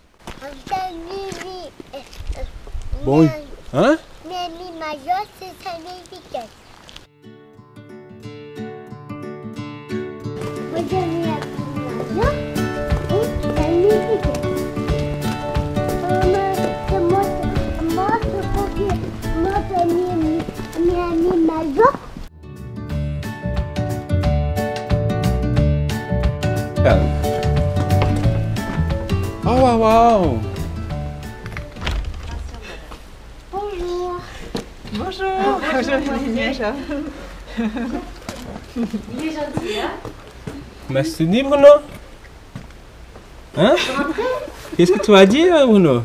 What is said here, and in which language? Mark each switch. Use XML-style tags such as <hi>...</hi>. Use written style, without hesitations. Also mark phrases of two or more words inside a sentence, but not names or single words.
<pt>Bom. Hã?</pt> <es>Mi mayor</es> <fr>c'est significatif. Moi je mets à</fr> <es>mi mayor</es> <fr>et significatif. Moi je copie. Moi je mets</fr> <es>mi mayor. Uau, uau, uau!</es> <fr>Bonjour. Bonjour. Bonjour. Il est gentil, hein? Mas tu dis, Bruno? Hein? Qu'est-ce que tu as dit, Bruno?</fr>